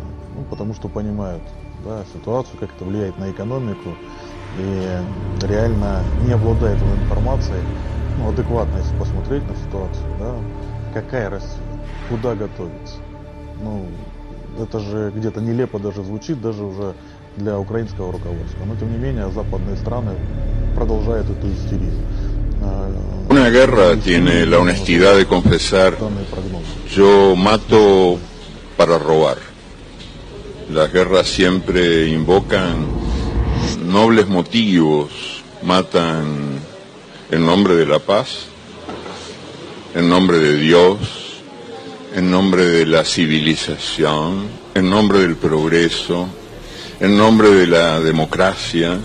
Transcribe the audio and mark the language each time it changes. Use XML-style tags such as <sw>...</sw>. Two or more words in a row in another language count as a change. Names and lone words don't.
<ru>Ну, потому что понимают, да, ситуацию, как это влияет на экономику, и реально не обладает информацией, ну, адекватно, если посмотреть на ситуацию, да, какая Россия, куда готовится. Ну, это же где-то нелепо даже звучит, даже уже для украинского руководства. Но, тем не менее, западные страны продолжают эту истерию.</ru> <es>Una guerra tiene la honestidad de confesar: yo mato para robar. Las guerras siempre invocan nobles motivos, matan en nombre de la paz, en nombre de Dios, en nombre de la civilización, en nombre del progreso, en nombre de la democracia.</es>